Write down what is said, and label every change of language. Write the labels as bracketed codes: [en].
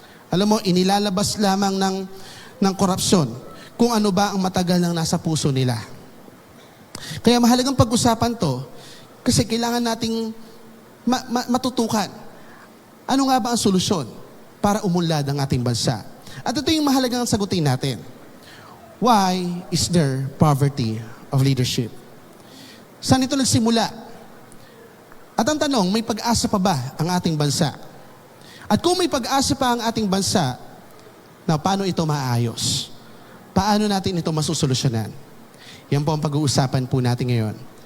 [tl] Alam mo, inilalabas lamang ng korupsyon kung ano ba ang matagal nang nasa puso nila. Kaya mahalagang pag-usapan to kasi kailangan nating matutukan. Ano nga ba ang solusyon para umunlad ang ating bansa? At ito yung mahalagang sagutin natin. [en] Why is there poverty of leadership? [tl] Saan ito nagsimula? At ang tanong, may pag-asa pa ba ang ating bansa? At kung may pag-asa pa ang ating bansa, na paano ito maayos? Paano natin ito masusolusyonan? Yan po ang pag-uusapan po natin ngayon.